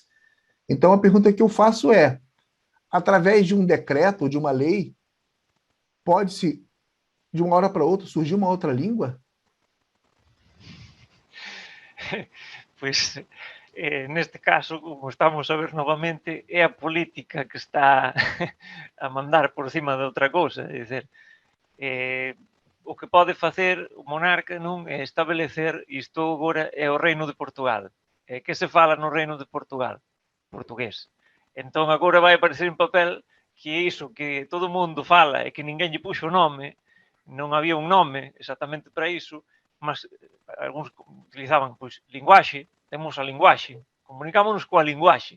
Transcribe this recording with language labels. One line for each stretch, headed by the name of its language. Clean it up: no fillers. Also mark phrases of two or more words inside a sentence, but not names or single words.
Portuguese: Então, a pergunta que eu faço é, através de um decreto ou de uma lei, pode-se, de uma hora para outra, surgir uma outra língua?
Galician: Pois, neste caso, como estamos a ver novamente, é a política que está a mandar por cima de outra cousa. É dizer, o que pode facer o monarca non é establecer isto agora é o Reino de Portugal. Que se fala no Reino de Portugal? Portugués. Entón agora vai aparecer en papel que iso que todo o mundo fala e que ninguén lle puxo nome, non había un nome exactamente para iso, mas algúns utilizaban, pois, linguaxe, temos a linguaxe, comunicámonos coa linguaxe.